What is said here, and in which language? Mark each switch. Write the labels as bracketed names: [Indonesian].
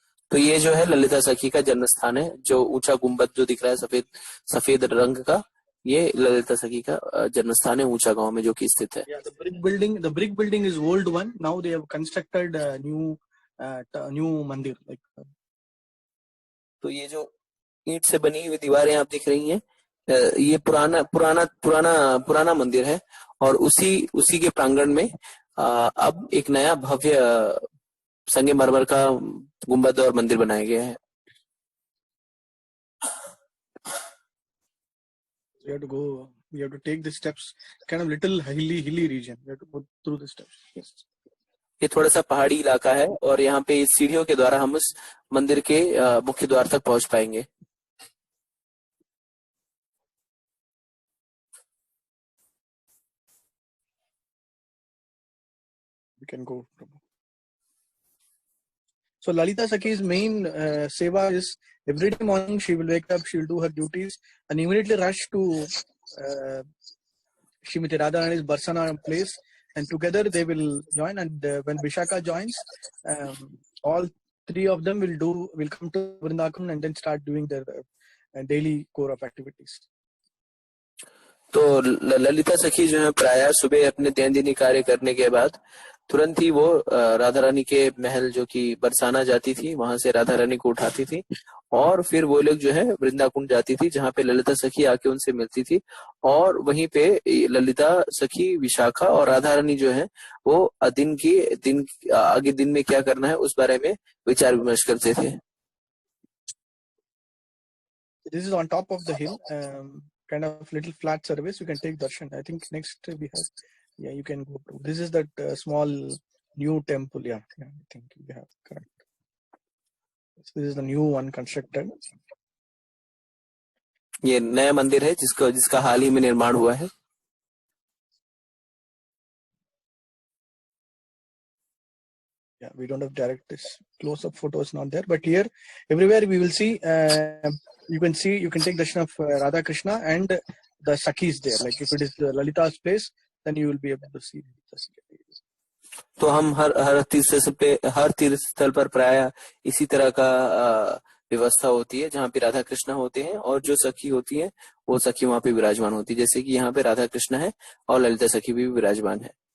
[Hindi] तो ये जो है ललिता सखी का जन्म स्थान है। जो ऊंचा गुंबद जो दिख रहा है सफेद रंग का, ये ललिता सखी का जन्म स्थान है ऊंचा गांव में जो कि स्थित है। [English] Yeah, the brick building is old one. Now they have constructed a new mandir. [Hindi] तो ये जो ईंट से बनी हुई दीवारें आप दिख रही हैं, ये पुराना मंदिर है और उसी के प्रांगण में अब एक नया भव्य संगमरमर का गुंबद और मंदिर बनाया गया है। [English] We have to take the steps, kind of little hilly region. We have to go through the steps. Yes. [Hindi] ये थोड़ा सा पहाड़ी इलाका है और यहाँ पे इस सीढ़ियों के द्वारा हम उस मंदिर के मुख्य द्वार तक पहुंच पाएंगे। [English] We can go. So Lalita Sakhi's main seva is every day morning she will wake up, she will do her duties and immediately rush to Srimati Radharani's Barsana place, and together they will join, and when Vishaka joins, all three of them will come to Vrindavan and then start doing their daily core of activities. [Hindi] तो ललिता सखी जो है प्रायः सुबह अपने दैनंदिन कार्य करने के बाद तुरंत ही वो राधा रानी के महल जो कि बरसाना जाती थी, वहां से राधा रानी को उठाती थी और फिर वो लोग जो है वृंदाकुंड जाती थी जहाँ पे ललिता सखी आके उनसे मिलती थी और वहीं पे ललिता सखी, विशाखा और राधा रानी जो है वो आगे दिन में क्या करना है उस बारे में विचार विमर्श करते थे। [English] This is on top of the hill, kind of little flat surface. You can take darshan. I think next we have. Yeah, you can go to. This is that small new temple. Yeah, I think we have correct. So this is the new one constructed. [Hindi] ये नया मंदिर है जिसका हाल ही में निर्माण हुआ है। [English] we don't have direct this close-up photo is not there, but here everywhere we will see. You can take darshan of Radha Krishna and the Sakhis there. Like if it is Lalita's place, then you will be able to see the Sakhi. [Hindi] तो हम हर तीर्थ स्थल पर प्राय इसी तरह का व्यवस्था होती है, जहाँ पे राधा कृष्ण होते हैं और जो सखी होती है वो सखी वहाँ पे विराजमान होती है, जैसे कि यहाँ पे राधा कृष्ण है और ललिता सखी भी विराजमान है.